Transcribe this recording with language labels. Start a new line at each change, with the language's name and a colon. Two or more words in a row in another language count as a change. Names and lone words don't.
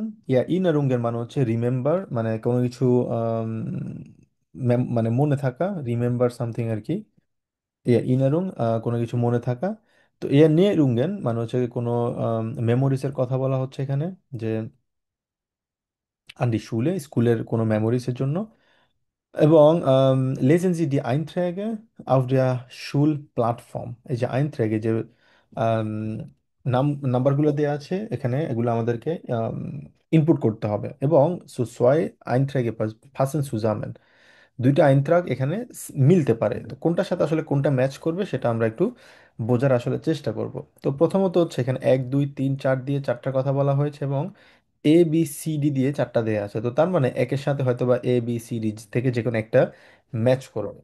German: ja Erinnerungen
Bangla: মানে হচ্ছে রিমেম্বার, মানে কোনো কিছু আম, মানে মনে থাকা,
English: remember something
Bangla: আর কি।
German: ja Erinnerung
Bangla: কোনো কিছু মনে থাকা। তো
German: ja Erinnerungen
Bangla: মানে হচ্ছে কোনো মেমোরিজের কথা বলা হচ্ছে এখানে, যে
German: an die Schule
Bangla: স্কুলের কোনো মেমোরিজের জন্য।
German: এবং lesen Sie die Einträge auf der Schulplattform,
Bangla: এই যে আইনট্র্যাগে যে আম, নাম্বারগুলো দেওয়া আছে এখানে, এগুলো আমাদেরকে ইনপুট করতে হবে।
German: এবং so zwei Einträge passen zusammen,
Bangla: দুইটা আইনট্রাগ এখানে মিলতে পারে, তো কোনটার সাথে আসলে কোনটা ম্যাচ করবে সেটা আমরা একটু বোঝার আসলে চেষ্টা করব। তো প্রথমত হচ্ছে এখানে 1 2 3 4 দিয়ে 4টা কথা বলা হয়েছে, এবং ABCD দিয়ে 4টা দেয়া আছে, তো তার মানে একের সাথে হয়তো বা ABCD থেকে যে কোনো একটা ম্যাচ করবে।